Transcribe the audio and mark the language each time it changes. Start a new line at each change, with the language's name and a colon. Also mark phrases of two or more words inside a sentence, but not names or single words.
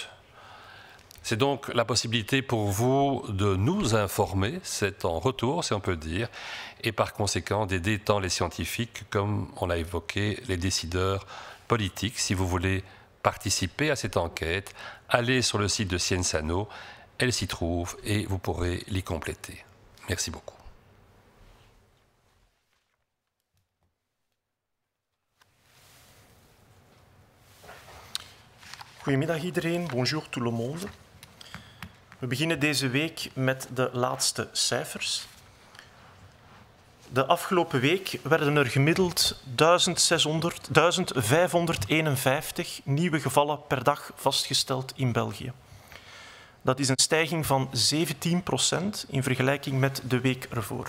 French: C'est donc la possibilité pour vous de nous informer, c'est en retour si on peut dire, et par conséquent d'aider tant les scientifiques comme on l'a évoqué, les décideurs politiques. Si vous voulez participer à cette enquête, allez sur le site de Cienzano, elle s'y trouve et vous pourrez l'y compléter. Merci beaucoup.
Dutch: Goedemiddag iedereen,
French: bonjour tout le monde.
Dutch: We beginnen deze week met de laatste cijfers. De afgelopen week werden er gemiddeld 1551 nieuwe gevallen per dag vastgesteld in België. Dat is een stijging van 17% in vergelijking met de week ervoor.